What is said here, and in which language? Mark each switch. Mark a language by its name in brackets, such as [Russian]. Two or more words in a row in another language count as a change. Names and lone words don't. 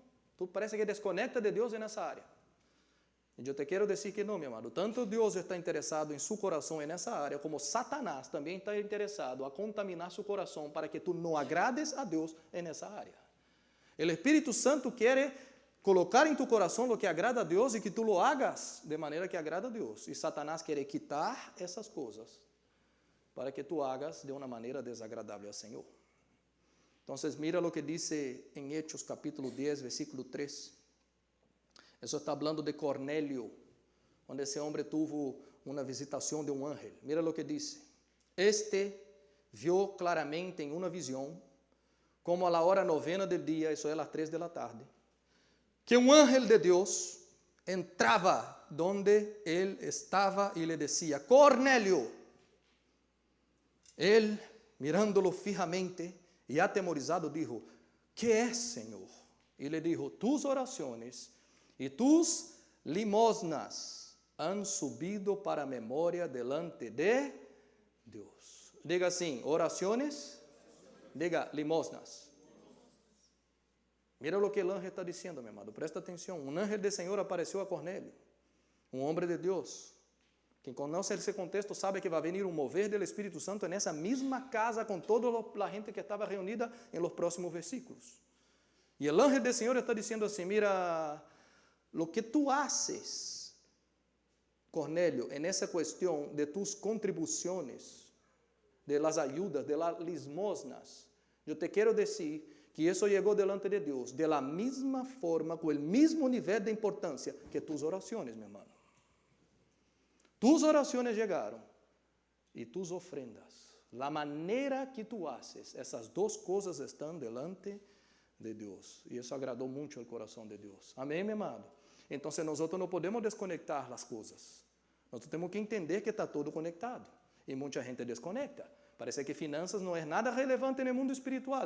[Spanish] Tú parece que desconecta de Dios en esa área. Y yo te quiero decir que no, mi amado. Tanto Dios está interesado en su corazón en esa área, como Satanás también está interesado a contaminar su corazón para que tú no agrades a Dios en esa área. El Espíritu Santo quiere colocar [Portuguese] em tu coração o que agrada a Deus e que tu [Spanish] lo hagas [Portuguese] de maneira que agrada a Deus. E Satanás quer quitar essas coisas para que tu hagas de uma maneira desagradável ao Senhor. Então, mira o que diz em Hechos capítulo 10, versículo 3. Isso está falando de Cornélio, onde esse homem teve uma visitação de um ángel. Mira o que diz. Este viu claramente em uma visão, como [Spanish] a la hora novena del dia, [Portuguese] isso é às 3 da tarde, que um ángel de Deus entrava donde ele estava e lhe dizia, Cornélio. Ele, [Spanish] mirándolo fijamente e atemorizado, dijo, ¿qué es, [Portuguese] Senhor? E lhe dijo, tus orações e [Spanish] tus limosnas han subido [Portuguese] para a memória [Spanish] delante de [Portuguese] Deus. Diga assim, orações, diga limosnas. Mira o que o ángel está dizendo, meu amado. Presta atenção. Um ángel do Senhor apareceu a Cornélio, um homem de Deus. Quem conhece esse contexto sabe que vai vir um mover do Espírito Santo nessa mesma casa com toda a gente que estava reunida em [Spanish] los próximos versículos. [Portuguese] E o ángel do Senhor está dizendo assim, [Spanish] mira, lo que tu haces, Cornélio, en [Portuguese] essa questão [Spanish] de tus contribuições, de las ayudas, de las limosnas, [Portuguese] eu te quero dizer que isso chegou [Spanish] delante de [Portuguese] Deus, de la mesma forma, com o mesmo nível de importância que tus orações, meu irmão. [Spanish] Tus [Portuguese] orações chegaram e [Spanish] tus ofrendas, la maneira que tu haces, [Portuguese] essas duas coisas estão [Spanish] delante de [Portuguese] Deus. E isso agradou muito ao coração de Deus. Amém, meu amado? Então, nós não podemos desconectar as coisas. Nós temos que entender que está tudo conectado. E muita gente desconecta. Parece que finanças não é nada relevante no mundo espiritual.